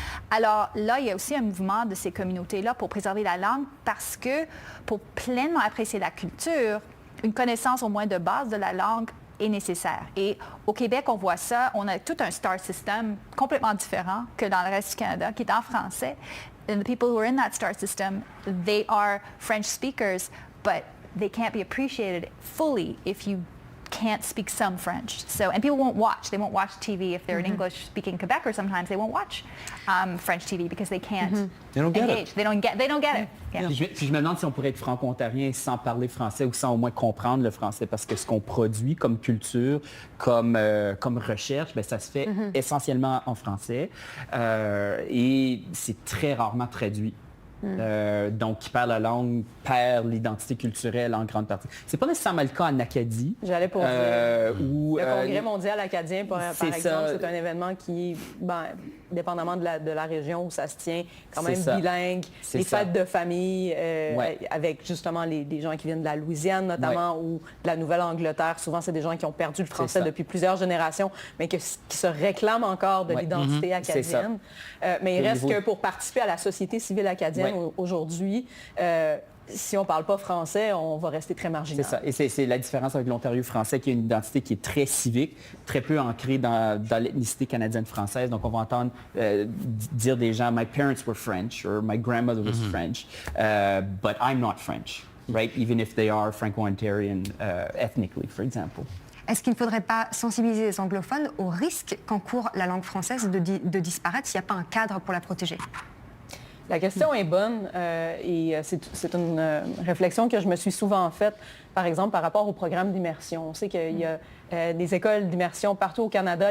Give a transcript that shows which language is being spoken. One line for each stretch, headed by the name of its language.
French: Alors là, il y a aussi un mouvement de ces communautés-là pour préserver la langue parce que pour pleinement apprécier la culture, une connaissance au moins de base de la langue est nécessaire. Et au Québec, on voit ça, on a tout un star system complètement différent que dans le reste du Canada, qui est en français.
English: And the people who are in that star system, they are French speakers, but they can't be appreciated fully if you can't speak some French. So, and people won't watch. They won't watch TV if they're an English-speaking Quebecer. Sometimes they won't watch French TV because they can't They don't get engage. it. They don't get it. Yeah.
French: Puis je me demande si on pourrait être franco-ontarien sans parler français ou sans au moins comprendre le français, parce que ce qu'on produit comme culture, comme recherche, bien, ça se fait essentiellement en français et c'est très rarement traduit. Donc, qui perd la langue perd l'identité culturelle en grande partie. C'est pas nécessairement le cas en Acadie. J'allais pour dire. Où, le Congrès mondial acadien, par exemple, c'est un événement qui, dépendamment de la région où ça se tient, quand même bilingue. Les fêtes de famille, avec justement des gens qui viennent de la Louisiane notamment, ou de la Nouvelle-Angleterre. Souvent, c'est des gens qui ont perdu le français depuis plusieurs générations, mais qui se réclament encore de l'identité acadienne. Mais il reste que pour participer à la société civile acadienne aujourd'hui, si on ne parle pas français, on va rester très marginal. C'est ça. Et c'est la différence avec l'Ontario français, qui a une identité qui est très civique, très peu ancrée dans l'ethnicité canadienne-française. Donc, on va entendre dire des gens
English: « My parents were French » or « My grandmother was French but I'm not French », right? Even if they are Franco-Ontarian ethnically, for example.
French: Est-ce qu'il ne faudrait pas sensibiliser les anglophones au risque qu'encourt la langue française de disparaître s'il n'y a pas un cadre pour la protéger? La question est bonne et c'est une réflexion que je me suis souvent faite, par exemple, par rapport au programme d'immersion. On sait qu'il y a des écoles d'immersion partout au Canada.